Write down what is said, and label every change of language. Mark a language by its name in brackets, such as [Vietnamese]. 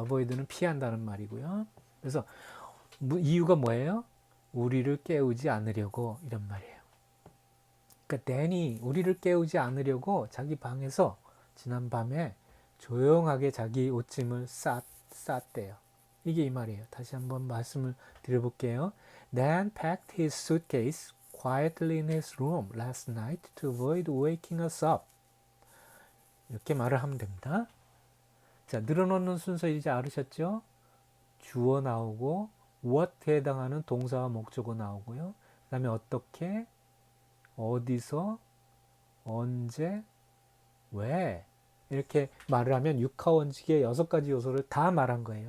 [Korean] avoid는 피한다는 말이고요. 그래서 이유가 뭐예요? 우리를 깨우지 않으려고 이런 말이에요. 그러니까 댄이 우리를 깨우지 않으려고 자기 방에서 지난 밤에 조용하게 자기 옷짐을 쌌대요. 이게 이 말이에요. 다시 한번 말씀을 드려볼게요. [English] Dan packed his suitcase quietly in his room last night to avoid waking us up. [Korean] 이렇게 말을 하면 됩니다. 자, 늘어놓는 순서 이제 알으셨죠? 주어 나오고 what에 해당하는 동사와 목적어 나오고요. 그 다음에 어떻게, 어디서, 언제, 왜 이렇게 말을 하면 육하원칙의 6가지 요소를 다 말한 거예요.